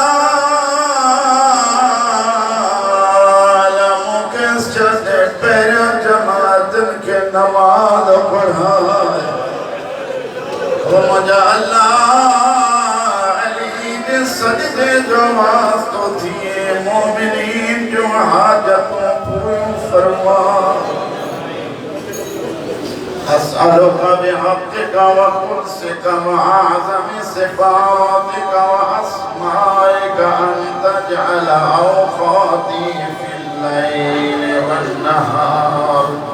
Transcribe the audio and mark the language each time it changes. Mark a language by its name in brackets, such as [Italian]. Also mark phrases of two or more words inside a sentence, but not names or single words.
[Sindhi] पहिरियों जमातुनि खे नमाज़ पढ़ाए मुंहिंजा अल्लाह अली जे सजदे जो वास्तो थिए मोमिनीन जूं हाजतूं पूरियूं फरमा [Arabic] أسألك بحقك وقدسك وأعظم صفاتك وأسمائك أن تجعل أوقاتي في الليل والنهار